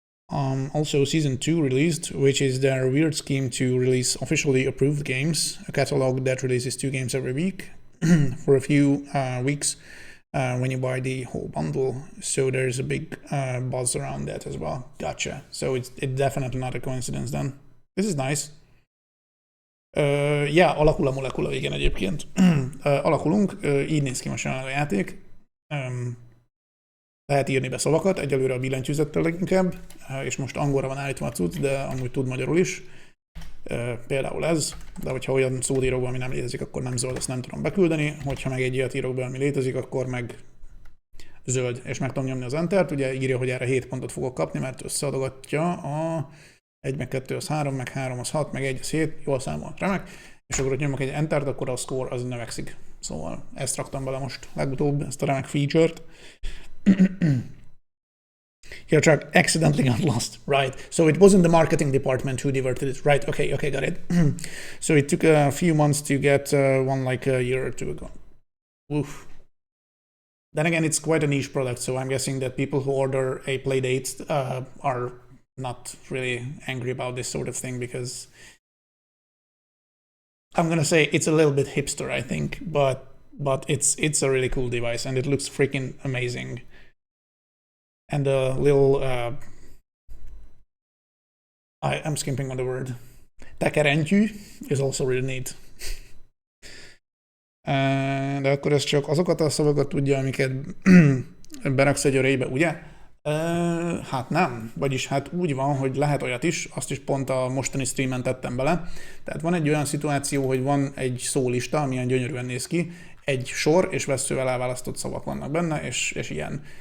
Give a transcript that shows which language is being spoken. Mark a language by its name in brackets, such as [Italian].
[English] Also, Season 2 released, which is their weird scheme to release officially approved games, a catalog that releases 2 games every week for a few weeks when you buy the whole bundle. So there's a big buzz around that as well. Gotcha. So it's definitely not a coincidence then. This is nice. [Hungarian] Yeah, alakul a molekula, igen egyébként. Alakulunk, így néz ki most jelenleg a játék. Lehet írni be szavakat, egyelőre a billentyűzettel leginkább, és most angolra van állítva a cucc, de amúgy tud magyarul is. Például ez, de hogyha olyan szót írok be, ami nem létezik, akkor nem zöld, azt nem tudom beküldeni. Hogyha meg egy ilyet írok be, ami létezik, akkor meg zöld, és meg tudom nyomni az Entert. Ugye írja, hogy erre 7 pontot fogok kapni, mert összeadogatja a 1 meg 2 az 3, meg 3 az 6, meg 1 az 7, jól számolt, remek. És akkor, hogy nyomok egy Entert, akkor a score az növekszik. Szóval ezt raktam bele most legutóbb, ezt a remek feature-t. [English] Your truck accidentally got lost. Right. So it wasn't the marketing department who diverted it. Right. Okay, got it. So it took a few months to get one like a year or two ago. Oof. Then again, it's quite a niche product, so I'm guessing that people who order a playdate are not really angry about this sort of thing, because I'm gonna say it's a little bit hipster, I think, but it's a really cool device and it looks freaking amazing. And the little I'm skimping on the word. Tekerentyű is also really neat. [Hungarian] De akkor ez csak azokat a szavakat tudja, amiket beraksz egy arraybe, ugye? Hát nem. Vagyis hát úgy van, hogy lehet olyat is, azt is pont a mostani streamen tettem bele. Tehát van egy olyan szituáció, hogy van egy szólista, amilyen gyönyörűen néz ki, egy sor és vesszővel elválasztott szavak vannak benne, és ilyen.